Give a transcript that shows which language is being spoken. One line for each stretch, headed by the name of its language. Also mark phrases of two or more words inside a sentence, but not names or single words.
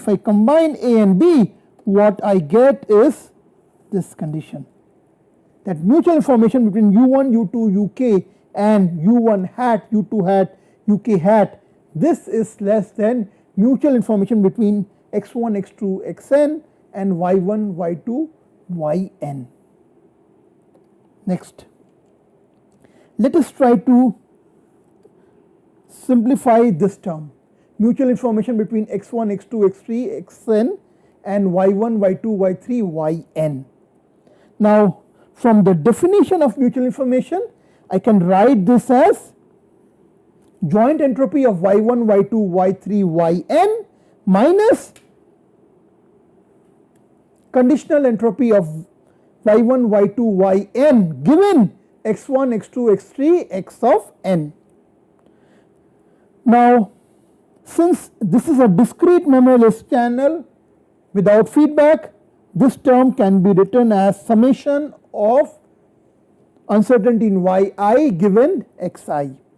English: If I combine A and B, what I get is this condition, that mutual information between u1, u2, uk and u1 hat, u2 hat, uk hat, this is less than mutual information between x1, x2, xn and y1, y2, yn. Next, let us try to simplify this term, mutual information between x1, x2, x3, xn and y1, y2, y3, yn. Now from the definition of mutual information, I can write this as joint entropy of y1, y2, y3, yn minus conditional entropy of y1, y2, yn given x1, x2, x3, x of n. Now, since this is a discrete memoryless channel without feedback, this term can be written as summation of uncertainty in yi given xi.